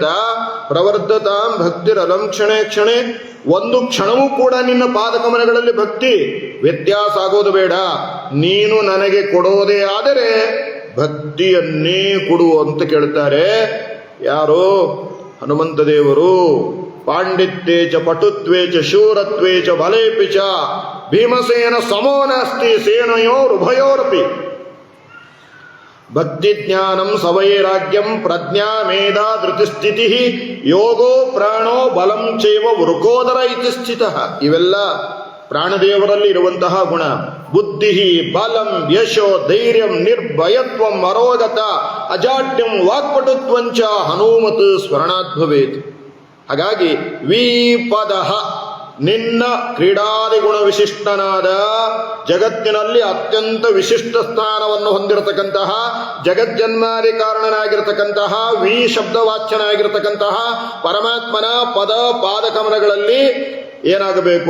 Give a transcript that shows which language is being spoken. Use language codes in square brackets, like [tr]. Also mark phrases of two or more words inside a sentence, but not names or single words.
[sa] ಪ್ರವರ್ಧತಾಂ ಭಕ್ತಿರಲಂ ಕ್ಷಣೆ ಕ್ಷಣೆ, [kn] ಒಂದು ಕ್ಷಣವೂ ಕೂಡ ನಿನ್ನ ಪಾದಕಮಲಗಳಲ್ಲಿ ಭಕ್ತಿ ವ್ಯತ್ಯಾಸ ಆಗೋದು ಬೇಡ. ನೀನು ನನಗೆ ಕೊಡೋದೇ ಆದರೆ ಭಕ್ತಿಯನ್ನೇ ಕೊಡು ಅಂತ ಕೇಳ್ತಾರೆ. ಯಾರು? ಹನುಮಂತ ದೇವರು. [sa] ಪಾಂಡಿತ್ಯೇ ಚ ಪಟುತ್ವೇ ಚ ಶೂರತ್ವೇ ಚ ಬಲೇಪಿ ಚ ಭೀಮಸೇನ ಸಮೋ ನಾಸ್ತಿ ಸೇನಯೋರುಭಯೋರಪಿ. ಭಕ್ತಿ ಜ್ಞಾನಂ ಸವೈರಾಗ್ಯಂ ಪ್ರಜ್ಞಾ ಮೇಧಾ ಧೃತಿಸ್ಥಿತಿ ಯೋಗೋ ಪ್ರಾಣೋ ಬಲಂ ಚೈವ ವೃಕೋದರ ಇತಿ ಸ್ಥಿತಃ. [kn] ಇವೆಲ್ಲ ಪ್ರಾಣದೇವರಲ್ಲಿ ಇರುವಂತಹ ಗುಣ. [sa] ಬುದ್ಧಿ ಬಲಂ ಯಶೋ ಧೈರ್ಯಂ ನಿರ್ಭಯತ್ವಂ ಅರೋಗತ ಅಜಾಡ್ಯಂ ವಾಕ್ಪಟುತ್ವಂಚ ಹನುಮತ್ ಸ್ಮರಣಾತ್ ಭವೇತ್. [kn] ಹಾಗಾಗಿ ವಿಪದಃ, ನಿನ್ನ ಕ್ರೀಡಾದಿ ಗುಣ ವಿಶಿಷ್ಟನಾದ, ಜಗತ್ತಿನಲ್ಲಿ ಅತ್ಯಂತ ವಿಶಿಷ್ಟ ಸ್ಥಾನವನ್ನು ಹೊಂದಿರತಕ್ಕಂತಹ, ಜಗಜ್ಜನ್ಮಾದಿ ಕಾರಣನಾಗಿರತಕ್ಕಂತಹ, ವಿ ಶಬ್ದವಾಚ್ಯನಾಗಿರತಕ್ಕಂತಹ ಪರಮಾತ್ಮನ ಪದ ಪಾದಕಮಲಗಳಲ್ಲಿ ಏನಾಗಬೇಕು?